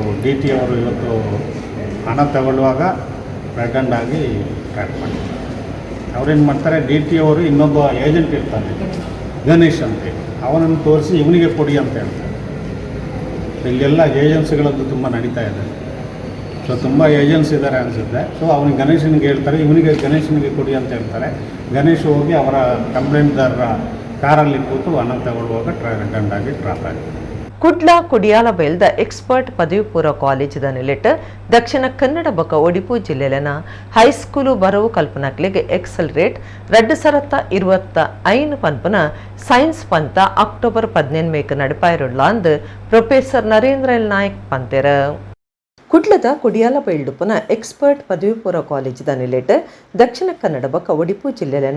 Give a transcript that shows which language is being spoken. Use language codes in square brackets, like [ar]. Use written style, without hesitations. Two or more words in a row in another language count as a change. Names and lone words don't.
[kn] DT ಅವರು ಇವತ್ತು ಹಣ ತಗೊಳ್ಳುವಾಗ ರೆಡ್ ಆಗಿ ಟ್ರ್ಯಾಕ್ ಮಾಡ್ತಾರೆ ಅವ್ರೇನು ಮಾಡ್ತಾರೆ DT ಅವರು ಇನ್ನೊಬ್ಬ ಏಜೆಂಟ್ ಇರ್ತಾನೆ ಗಣೇಶ್ ಅಂತೇಳಿ ಅವನನ್ನು ತೋರಿಸಿ ಇವನಿಗೆ ಕೊಡಿ ಅಂತ ಹೇಳ್ತಾರೆ ಇಲ್ಲೆಲ್ಲ ಏಜೆನ್ಸಿಗಳದ್ದು ತುಂಬ ನಡೀತಾ ಇದೆ ಸೊ ತುಂಬ ಏಜೆನ್ಸಿ ಇದ್ದಾರೆ ಅನಿಸುತ್ತೆ ಸೊ ಅವನಿಗೆ ಗಣೇಶನಿಗೆ ಹೇಳ್ತಾರೆ ಇವನಿಗೆ ಗಣೇಶನಿಗೆ ಕೊಡಿ ಅಂತ ಹೇಳ್ತಾರೆ ಗಣೇಶ್ ಹೋಗಿ ಅವರ ಕಂಪ್ಲೇಂಟ್ದಾರರ ಕಾರಲ್ಲಿ ಕೂತು ಹಣ ತಗೊಳ್ಳುವಾಗ ರೆಡ್ ಆಗಿ ಟ್ರಾಪ್ ಆಗಿದೆ [tcy] ಕುಡ್ಲ ಕುಡಿಯಾಲ ಬೈಲ್ದ ಎಕ್ಸ್ಪರ್ಟ್ ಪದವಿ ಪೂರ್ವ ಕಾಲೇಜದ ನೆಲೆಟ್ ದಕ್ಷಿಣ ಕನ್ನಡ ಬೊಕ ಒಡಿಪು ಜಿಲ್ಲೆಲನ ಹೈಸ್ಕೂಲು ಬರವು ಕಲ್ಪನಕ್ಲೆಗೆ ಎಕ್ಸಲರೇಟ್ 2025 ಪನ್ಪನ ಸೈನ್ಸ್ ಪಂತ ಅಕ್ಟೋಬರ್ 15 ನಡಪಾಯಿರುಳ್ಳ ಅಂದ್ ಪ್ರೊಫೆಸರ್ ನರೇಂದ್ರ ಎಲ್ ನಾಯಕ್ ಪಂತೆರ ಕುಡ್ಲದ ಕುಡಿಯಾಲ ಬೈಲ್ಡುಪುನ ಎಕ್ಸ್ಪರ್ಟ್ ಪದವಿ ಪೂರ್ವ ಕಾಲೇಜಿದ ನಿಲೆಟ್ ದಕ್ಷಿಣ ಕನ್ನಡ ಬೊಕ್ಕ ಒಡಿಪು ಜಿಲ್ಲೆನ